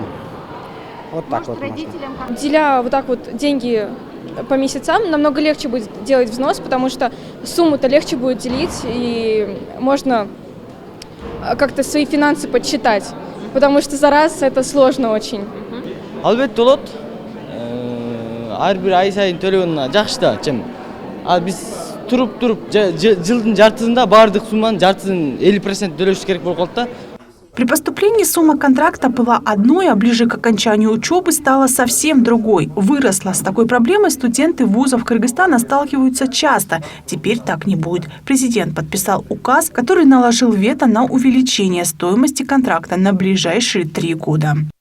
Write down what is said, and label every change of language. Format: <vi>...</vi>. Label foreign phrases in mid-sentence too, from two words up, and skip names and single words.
<ru>Вот так вот можно. Деля вот так вот деньги по месяцам, намного легче будет делать взнос, потому что сумму-то легче будет делить, и можно как-то свои финансы подсчитать, потому что за раз это сложно очень.</ru> <ky>Албетте болот. Ар бир ай сайын төлөгөн жакшы да, чын. А биз туруп жылдын жартысында баардык сумманын жартысын 50% төлөш керек болуп калат да.</ky> <ru>При поступлении сумма контракта была одной, а ближе к окончанию учебы стала совсем другой. Выросла. С такой проблемой студенты вузов Кыргызстана сталкиваются часто. Теперь так не будет. Президент подписал указ, который наложил вето на увеличение стоимости контракта на ближайшие 3 года.</ru>